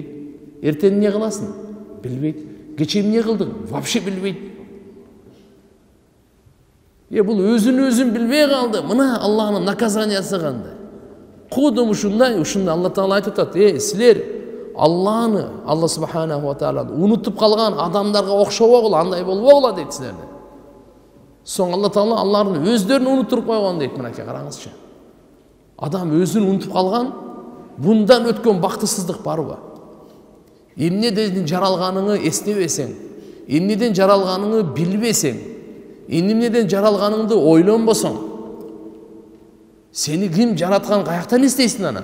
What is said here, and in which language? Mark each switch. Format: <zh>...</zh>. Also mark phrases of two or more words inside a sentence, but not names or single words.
<ky>Эртең эмне кыласың? Билбейт. Кечээ эмне кылдың? Вообще билбейт. Бул өзүн өзүн билбей калды. Мына Аллахтын наказаниясы кандай. Кудум ушундай Алла Таала айтып атат: силер Алланы, Алла</ky> <ar>سبحانه وتعالى</ar> <ky>унутуп калган адамдарга окшобогула, андай болбогула дейт силерди. Соң Алла Таала алардын өздөрүн унутуп койгон дейт. Мынакей караңызчы. Адам өзүн унутуп калган, bundan өткөн бактысыздык барбы? Эмнеден жаралганыңы эстебесең, эмнеден жаралганыңы билбесең, эмнеден жаралганыңды ойлонбосоң, сени ким жараткан, каяктан эстейсиң анан?</ky>